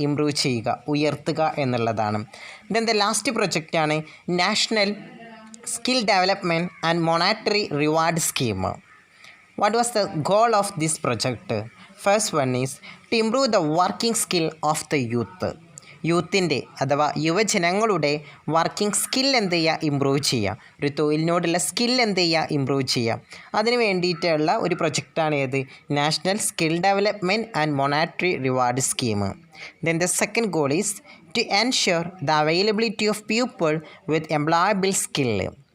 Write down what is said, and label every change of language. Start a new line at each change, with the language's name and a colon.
Malayalam: Improve ചെയ്യുക, ഉയർത്തുക എന്നുള്ളതാണ്. Then the last പ്രൊജക്റ്റാണ് national skill development and monetary reward scheme.
English: What was the goal of this project? First one is to improve the working skill of the youth.
Malayalam: യൂത്തിൻ്റെ അഥവാ യുവജനങ്ങളുടെ working skill എന്ത് ചെയ്യുക? Improve ചെയ്യുക. ഒരു തൊഴിലിനോടുള്ള skill എന്ത് ചെയ്യുക? Improve ചെയ്യുക. അതിന് വേണ്ടിയിട്ടുള്ള ഒരു പ്രൊജക്റ്റാണ് ഏത്? National skill development and monetary reward scheme.
English: Then the second goal is to ensure the availability of people with employable skill.